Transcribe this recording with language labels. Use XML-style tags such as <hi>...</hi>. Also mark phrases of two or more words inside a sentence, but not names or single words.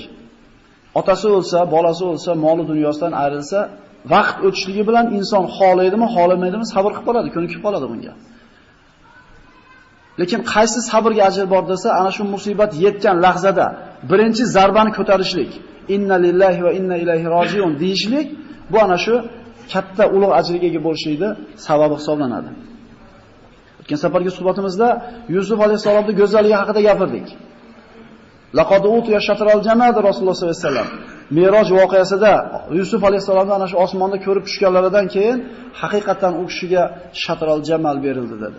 <uz>Otasi o'lsa, bolasi o'lsa, moli dunyosidan ayrilsa, vaqt o'tishligi bilan inson xohlaydimi, xohlamaydimi sabr qilib qoladi, ko'nikib qoladi bunga. Lekin qaysi sabrga ajr bor desa, ana shu musibat yetgan lahzada birinchi zarbani ko'tarishlik,</uz> <ar>إنا لله وإنا إليه راجعون</ar> <uz>deyishlik, bu ana shu katta ulug' ajrga ega bo'lishlikda sababi hisoblanadi. O'tgan safargi suhbatimizda Yusuf alayhisolamning go'zalligi haqida gapirdik.</uz> <ar>لقد أوتي شطر الجمال رسول الله صلى الله عليه وسلم.</ar> <uz>Miroj voqeasida Yusuf alayhisolamni ana shu osmonda ko'rib tushganlaridan keyin haqiqatan u kishiga</uz> <ar>شطر الجمال</ar> <uz>berildi dedi.</uz>